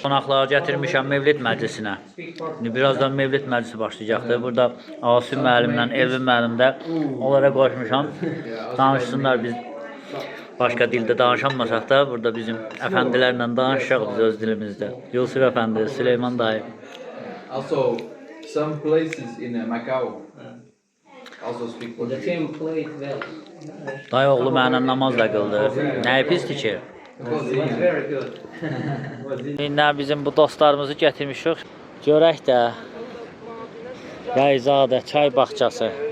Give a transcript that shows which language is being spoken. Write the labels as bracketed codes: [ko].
[az] Qonaqları gətirmişəm Mövlid məclisinə. İndi birazdan Mövlid məclisi başlayacaqdır. Burada Asim müəllimlə Elvin müəllim də onlara qoşmuşam. Danışsınlar, biz başqa dildə danışamasaq da burada bizim əfəndilərlə danışacaq biz öz dilimizdə. Yusuf əfəndi, Süleyman dayı. [en] Also, some places in Macau also speak Portuguese. [az] Dayı oğlu mənlə namaz da qıldı. Nəyi pisdir ki? İndi bizim bu dostlarımızı gətirmişik. Görək də Yayzadə çay bağçası.